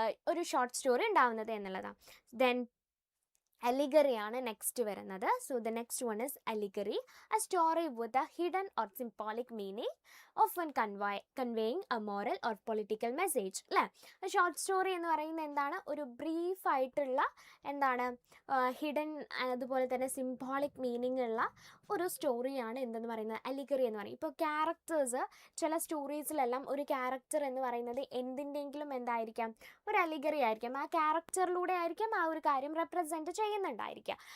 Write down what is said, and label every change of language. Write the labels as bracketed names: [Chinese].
[Malayalam] ഒരു short story ഉണ്ടാവുന്നത് എന്നുള്ളതാണ്. ദെൻ allegory ആണ് നെക്സ്റ്റ് വരുന്നത്. [English] So the next one is allegory, a story with a hidden or symbolic meaning, often conveying a moral or political message അല്ലേ? [Malayalam] Short story എന്ന് പറയുന്നത് എന്താണ്? ഒരു ബ്രീഫ് ആയിട്ടുള്ള എന്താണ് ഹിഡൻ അതുപോലെ തന്നെ സിംബോളിക് മീനിങ് ഉള്ള ഒരു സ്റ്റോറിയാണ് എന്തെന്ന് പറയുന്നത്? allegory എന്ന് പറയും. ഇപ്പോൾ ക്യാരക്ടേഴ്സ് ചില സ്റ്റോറീസിലെല്ലാം ഒരു ക്യാരക്ടർ എന്ന് പറയുന്നത് എന്തിൻ്റെങ്കിലും എന്തായിരിക്കാം? ഒരു allegory ആയിരിക്കാം. ആ ക്യാരക്ടറിലൂടെ ആയിരിക്കും ആ ഒരു കാര്യം റെപ്രസെൻറ്റ് ചെയ്യുന്നത്. പറയുന്നുണ്ടായിരിക്കുക.